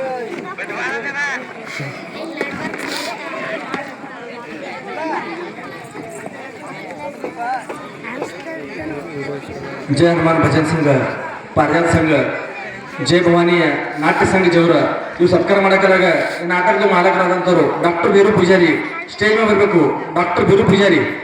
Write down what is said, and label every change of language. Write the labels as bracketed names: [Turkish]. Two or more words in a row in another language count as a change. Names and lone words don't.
[Kannada] जय हनुमान भजन संघ पारिजात संघ जय भवानी नाट्य संघ ಜೌರ ಇವು ಸತ್ಕಾರ ಮಾಡಕ್ಕಾಗ ನಾಟಕದ ಮಾಲಕರಾದಂತವರು ಡಾಕ್ಟರ್ ಬೀರು ಪೂಜಾರಿ ಸ್ಟೇಜ್ ಮೇಲೆ ಬರಬೇಕು ಡಾಕ್ಟರ್ ಬೀರು ಪೂಜಾರಿ